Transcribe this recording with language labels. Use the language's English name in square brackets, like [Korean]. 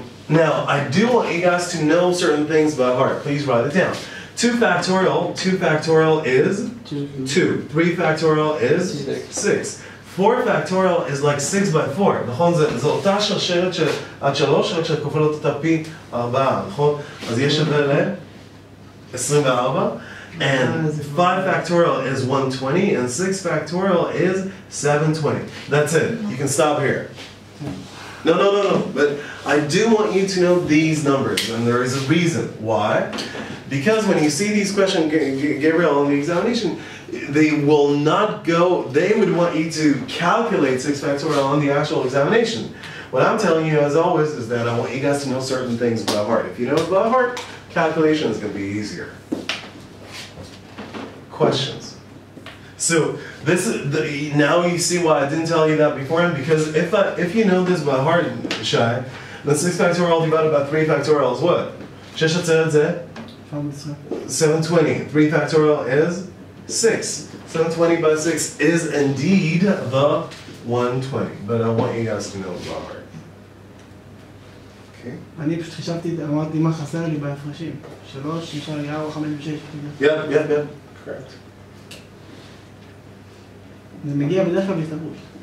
[English] Now, I do want you guys to know certain things by heart. Please write it down. 2 factorial is 2. 3 factorial is 6. 4 factorial is like 6 by 4, [Hebrew] נכון? זו אותה שרשרת עד 3, רק שאת כופלת אותה פי 4, נכון? אז יש שווה ל-24, [English] and 5 factorial is 120, and 6 factorial is 720. That's it. You can stop here. No. But I do want you to know these numbers, and there is a reason. Why? Because when you see these questions, Gabriel, on the examination, they will not go, they would want you to calculate 6 factorial on the actual examination. What I'm telling you, as always, is that I want you guys to know certain things by heart. If you know it by heart, calculation is going to be easier. Questions? So this is now you see why I didn't tell you that beforehand, because if you know this by heart, Shai, then 6 factorial divided by 3 factorial is what? 720. 3 factorial is 6. 720 by 6 is indeed the 120. But I want you guys to know it by heart. Okay. [Hebrew] אני פשוט חשבתי, אמרתי מה חסר לי בהפרשים. 3, נשאר לי 4, 5 ו-6. [English] Yep. Correct. [Hebrew] זה מגיע בדרך כלל בהסתברות.